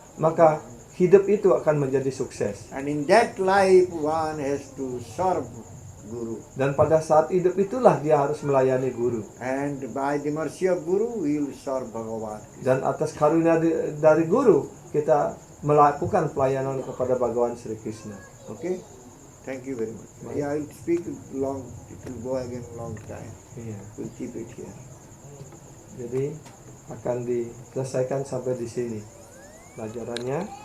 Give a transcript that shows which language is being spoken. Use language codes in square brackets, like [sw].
[id] maka hidup itu akan menjadi sukses. [en] And in that life, one has to serve Guru. [id] Dan pada saat hidup itulah dia harus melayani guru. [en] And by the mercy of Guru, we will serve Bhagavan. [id] Dan atas karunia dari guru, kita melakukan pelayanan kepada Bhagawan Sri Krishna. [en] Okay? Thank you very much. Yeah, I will speak long. It will go again long time. [id] Iya. [en] We'll keep it here. [id] Jadi akan diselesaikan sampai di sini pelajarannya.